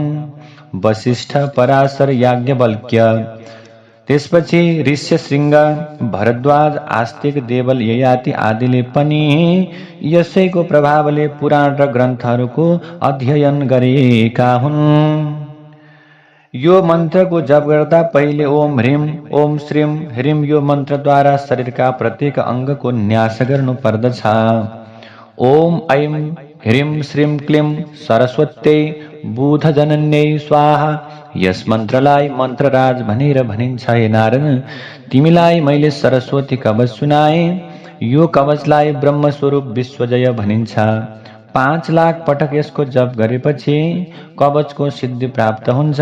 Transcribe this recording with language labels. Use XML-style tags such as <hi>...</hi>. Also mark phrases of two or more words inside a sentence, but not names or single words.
<ne>वशिष्ठ, पराशर, याज्ञवल्क्य, त्यसपछि ऋष्यशृङ्ग, भरद्वाज, आस्तिक, देवल, ययाति आदिले पनि यसैको प्रभावले पुराण र ग्रन्थहरूको अध्ययन गरेका हुन्। यो मन्त्रको जप गर्दा पहिले</ne> <sa>ओम ह्रीं ओम श्रीं ह्रीं</sa> <ne>यो मन्त्रद्वारा शरीरका प्रत्येक अङ्गको न्यास गर्नु पर्दछ।</ne> <sa>ओम ऐं ह्रीं श्रीं क्लीं सरस्वत्यै बुधजनन्यै स्वाहा।</sa> <ne>यस मन्त्रलाई मन्त्रराज भनेर भनिन्छ। हे नारद, तिमीलाई मैले सरस्वती कवच सुनाए। यो कवचलाई ब्रह्मस्वरूप विश्वजय भनिन्छ। 5 लाख पटक यसको जप गरेपछि कवचको सिद्धि प्राप्त हुन्छ।</ne>